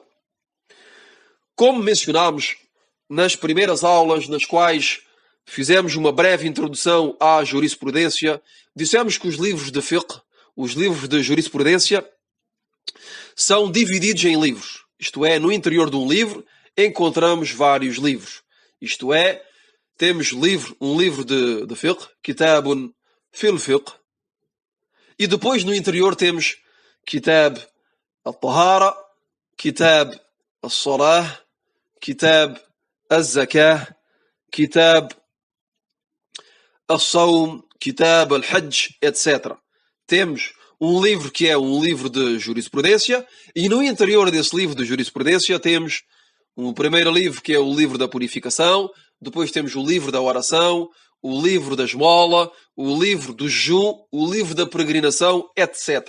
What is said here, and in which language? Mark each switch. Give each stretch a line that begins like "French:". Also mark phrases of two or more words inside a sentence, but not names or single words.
Portuguese: Como mencionámos nas primeiras aulas nas quais fizemos uma breve introdução à jurisprudência, dissemos que os livros de fiqh, os livros de jurisprudência, são divididos em livros. Isto é, no interior de um livro encontramos vários livros. Isto é, temos um livro de fiqh,
Arabic: كتاب في الفقه, e depois no interior temos كتاب الطهارة، كتاب الصلاة، كتاب الزكاة، كتاب الصوم، كتاب الحج,
Portuguese: etc. Temos um livro que é um livro de jurisprudência, e no interior desse livro de jurisprudência temos o primeiro livro que é o livro da purificação, depois temos o livro da oração, o livro da esmola, o livro do jejum, o livro da peregrinação, etc.